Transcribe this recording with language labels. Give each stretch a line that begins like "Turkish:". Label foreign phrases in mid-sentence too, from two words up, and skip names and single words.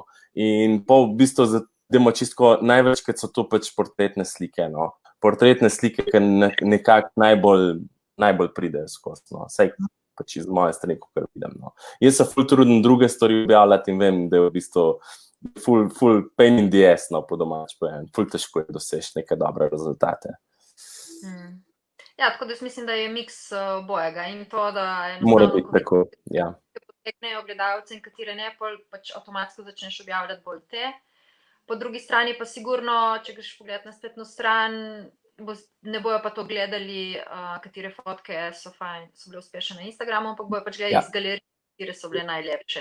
Slovenian: In pa v bistvu dajmo čisto največkrat so to pač portretne slike, no. Portretne slike, ki nekako najbolj pridejo skozi, no. Saj pač iz moje strani, kar vidim, no. Jaz se ful trudim druge stvari objavljati in vem, da je v bistvu ful
English: pain in the ass,
Slovenian: no, po domač povem. Ful težko je doseči neke dobre rezultate. Ja, tako da jaz mislim, da je miks bojega in to, da mora biti tako, ja. Potegnejo gledalce in katere ne, pač avtomatsko začneš objavljati bolj te. Po drugi strani pa sigurno, če greš pogledati na spletno stran, ne bojo pa to gledali, katere fotke so bile uspešne na Instagramu, ampak bojo pač gledali iz galerije, katere so bile najlepše.